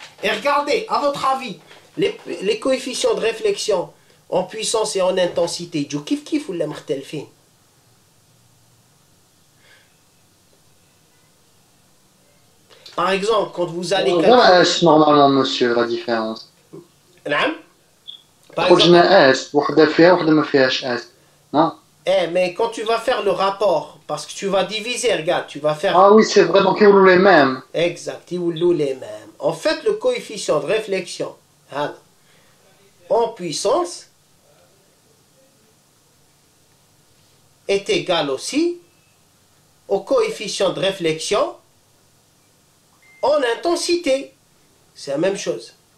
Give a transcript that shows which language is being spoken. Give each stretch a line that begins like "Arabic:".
French: Et regardez, à votre avis, les coefficients de réflexion en puissance et en intensité,
Arabic: جو كيف ولا مختلفين؟
French: Par exemple, quand vous allez calculer... normalement, monsieur, la différence.
Arabic: نعم. خرجنا اس وحده فيها وحده ما فيهاش اس.
French: Non. Eh, mais quand tu vas faire le rapport, parce que tu vas diviser, regarde, tu vas faire... Ah oui, c'est vrai, donc ils ont les mêmes. Exact, ils ont les mêmes. En fait, le coefficient de réflexion hein, en puissance est égal aussi au coefficient de réflexion en intensité. C'est la même chose.